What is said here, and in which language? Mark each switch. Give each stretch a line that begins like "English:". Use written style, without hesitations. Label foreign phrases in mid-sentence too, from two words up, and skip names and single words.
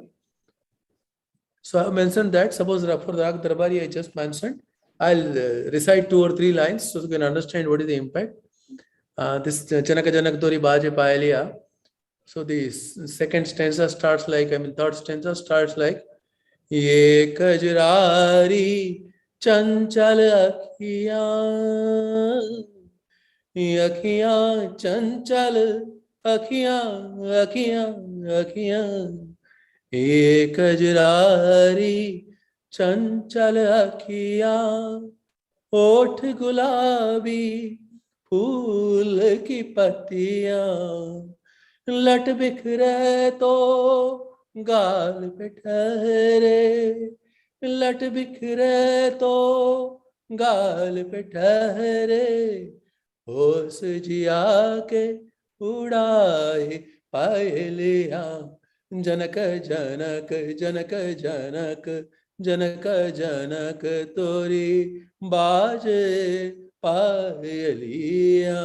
English: So I have mentioned that, suppose for the Rag Darbari I just mentioned, I'll recite 2 or 3 lines so you can understand what is the impact.
Hindi: This जनक जनक डोरी बाजे पायलिया.
English: So the second stanza starts like, third stanza starts like,
Hindi: ये कजरारी चंचल अखियाँ, अखियाँ चंचल अखियाँ, अखियाँ, अखियाँ. एक कजरारी चंचल अखियाँ, ओठ गुलाबी फूल की पत्तियाँ, लट बिखरे तो गाल पे ठहरे, लट बिखरे तो गाल पे ठहरे, होश जिया के उड़ाए पायलियाँ, जनक जनक जनक जनक जनक जनक तोरी बाजे पायलिया.